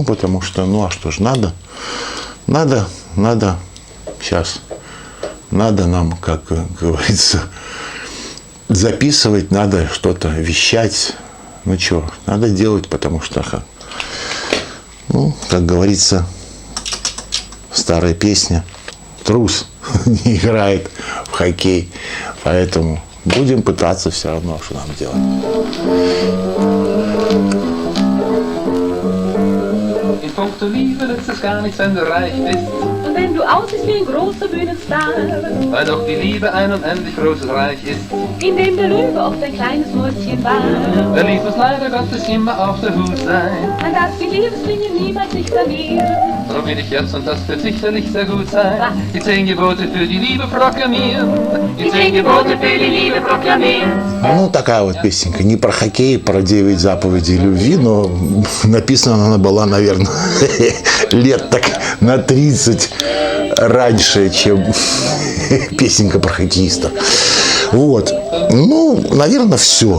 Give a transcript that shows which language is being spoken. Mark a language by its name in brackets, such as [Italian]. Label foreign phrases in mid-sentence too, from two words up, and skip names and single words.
[Russian] Потому что, а что ж, надо сейчас, надо нам, как говорится, записывать, надо что-то вещать. Ну, что, надо делать, потому что, как говорится, старая песня, трус не играет в хоккей, поэтому будем пытаться все равно, что нам делать. [German] In puncto Liebe nützt es gar nichts, wenn du reich bist. Und wenn du aussiehst wie ein großer Bühnenstar. Weil doch die Liebe ein unendlich großes Reich ist. In dem der Löwe oft ein kleines Mäuschen war. Der Lieb muss leider Gottes immer auf der Hut sein. Man darf die Liebeslinge niemals nicht verlieren. Darum will ich jetzt, und das wird sicherlich sehr gut sein, die 10 Gebote für die Liebe proklamieren. Die 10 Gebote für die Liebe proklamieren. [Russian] Ну, такая вот песенка. Не про хоккей, про 9 заповедей любви, но написана она была, наверное, лет так на 30 раньше, чем песенка про хоккеиста. Вот. Ну, наверное, все.